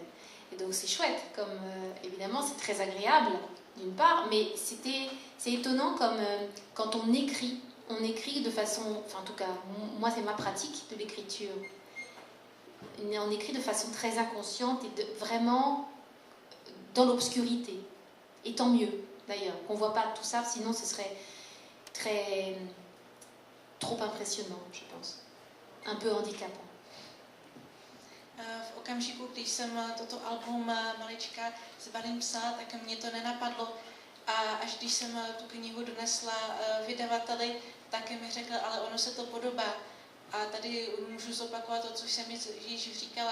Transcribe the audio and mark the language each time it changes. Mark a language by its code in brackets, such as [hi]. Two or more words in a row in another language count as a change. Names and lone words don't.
[fr] Et donc c'est chouette, comme évidemment c'est très agréable d'une part, mais c'est étonnant comme quand on écrit de façon, enfin en tout cas moi c'est ma pratique de l'écriture, on écrit de façon très inconsciente et vraiment dans l'obscurité. Et tant mieux, d'ailleurs, qu'on ne voit pas tout ça, sinon ce serait trop impressionnant, je pense. Un peu handicapant. [cs] V okamžiku, když jsem toto album Malička Zebulin psala, tak mě to nenapadlo. A až když jsem tu knihu donesla vydavateli, tak mi řekl, ale ono se to podobá. A tady můžu zopakovat to, co jsem již říkala.